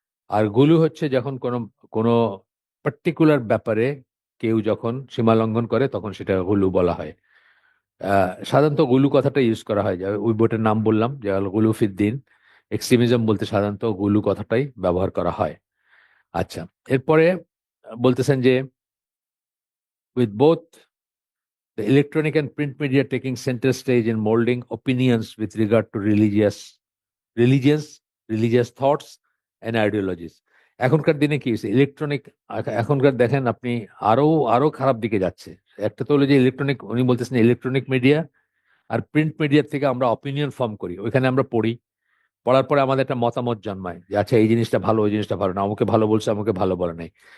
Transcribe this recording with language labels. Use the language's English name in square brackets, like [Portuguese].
[Bangla] আর গুলু হচ্ছে যখন কোনো কোনো পার্টিকুলার ব্যাপারে কেউ যখন সীমা লঙ্ঘন করে তখন সেটা গুলু বলা হয়। সাধারণত গুলু কথাটা ইউজ করা হয়, যে ওই বইটার নাম বললাম যে আল গুলু ফিদ্দিন। এক্সট্রিমিজম বলতে সাধারণত গুলু কথাটাই ব্যবহার করা হয়। আচ্ছা, এরপরে বলতেছেন যে [English] With both the electronic and print media taking center stage in molding opinions with regard to religions, religious thoughts and ideologies. [Bangla] এখনকার দিনে কি হয়েছে, ইলেকট্রনিক, এখনকার দেখেন আপনি, আরো আরো খারাপ দিকে যাচ্ছে। একটা তো হলো যে ইলেকট্রনিক, উনি বলতেছেন ইলেকট্রনিক মিডিয়া আর প্রিন্ট মিডিয়ার থেকে আমরা অপিনিয়ন ফর্ম করি, ওইখানে আমরা পড়ি, পড়ার পরে আমাদের একটা মতামত জন্মায় যে আচ্ছা এই জিনিসটা ভালো, ওই জিনিসটা ভালো না, আমাকে ভালো বলছে, আমাকে ভালো বলে নাই।